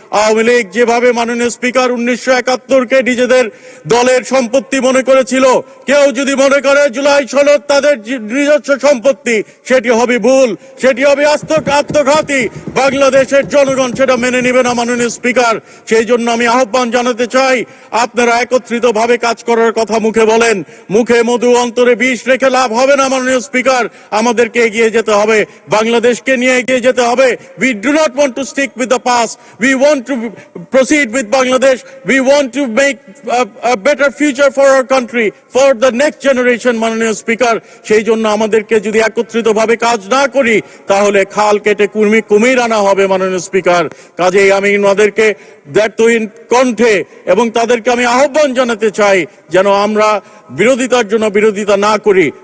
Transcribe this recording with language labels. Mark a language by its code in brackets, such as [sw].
[bn] আওয়ামী লীগ যেভাবে, মাননীয় স্পিকার, 1971-কে নিজেদের দলের সম্পত্তি মনে করেছিল, কেউ যদি মনে করে জুলাই সনদ তাদের নিজস্ব সম্পত্তি, সেটি হবে ভুল, সেটি হবে আত্মঘাতী। বাংলাদেশের জনগণ সেটা মেনে নেবে না। মাননীয় স্পিকার, সেই জন্য আমি আহ্বান জানাতে চাই, আপনারা একত্রিতভাবে কাজ করার কথা মুখে বলেন, মুখে মধু অন্তরে বিষ রেখে লাভ হবে না। মাননীয় স্পিকার, আমাদেরকে এগিয়ে যেতে হবে, বাংলাদেশকে নিয়ে এগিয়ে যেতে হবে। [en] We do not want to stick with the past. We want to proceed with Bangladesh. We want to make a better future for our country, for the next generation. [bn] মাননীয় স্পিকার, সেই জন্য আমাদেরকে যদি একত্রিতভাবে কাজ না করি, তাহলে খাল কেটে কুমির আনা হবে। মাননীয় স্পিকার, কাজেই আমি ওনাদেরকে দ্ব্যর্থহীন কণ্ঠে এবং তাদেরকে আমি আহ্বান জানাতে চাই, যেন আমরা বিরোধিতার জন্য বিরোধিতা না করি,